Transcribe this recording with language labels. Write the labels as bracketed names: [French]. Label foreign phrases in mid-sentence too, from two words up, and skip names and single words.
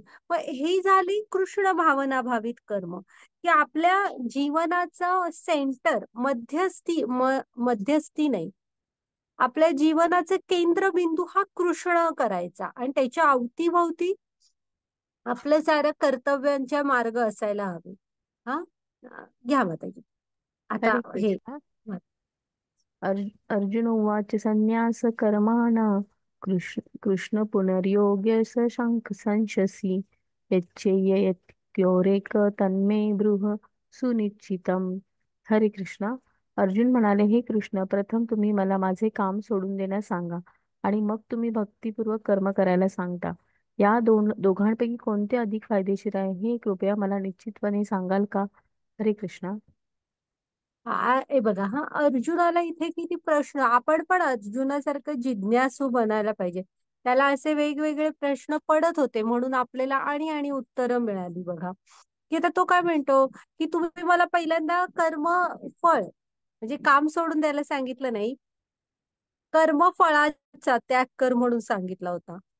[Marathi] पण ही झाली कृष्ण भावना भावित कर्म, की आपल्या जीवनाचं सेंटर मध्यस्थी नाही, आपल्या जीवनाचे केंद्रबिंदू हा कृष्ण करायचा आणि त्याच्या अवतीभवती आपलं सारं कर्तव्यांच्या मार्ग असायला हवे. हा घ्या माताजी. आता हरे हे कृष्ण. [Sanskrit] अर्जुन उवाच संन्यास कर्माणा कृष्ण पुनर्योग्य शंख संशसी यच्चेयत्योरेक तन्मे ब्रूह सुनिश्चितम. [Marathi] हरे कृष्णा. अर्जुन म्हणाले, हे कृष्ण, प्रथम तुम्ही मला माझे काम सोडून देण्यास सांगा आणि मग तुम्ही भक्तिपूर्वक कर्म करायला सांगता. या दोघांपैकी कोणते अधिक फायदेशीर आहे हे कृपया मला निश्चितपणे सांगाल का? हरे कृष्णा. हे बघा, हा अर्जुनाला इथे किती प्रश्न, आपण पण अर्जुनासारखं जिज्ञासू बनायला पाहिजे. त्याला असे वेगवेगळे प्रश्न पडत होते म्हणून आपल्याला आणि उत्तरं मिळाली बघा. की आता तो काय म्हणतो की तुम्ही मला पहिल्यांदा फळ म्हणजे काम सोडून द्यायला सांगितलं नाही, कर्मफळाचा त्याग कर म्हणून सांगितला होता.